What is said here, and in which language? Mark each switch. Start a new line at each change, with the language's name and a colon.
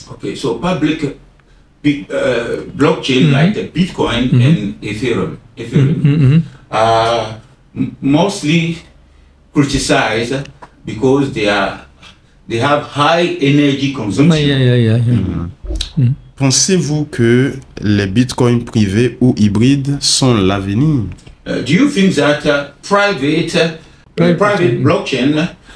English: Okay, so public blockchain like the Bitcoin and Ethereum are mostly criticized because they have high energy consumption. Yeah.
French: Pensez-vous que les bitcoins privés ou hybrides sont l'avenir?
English: Do you think that private blockchain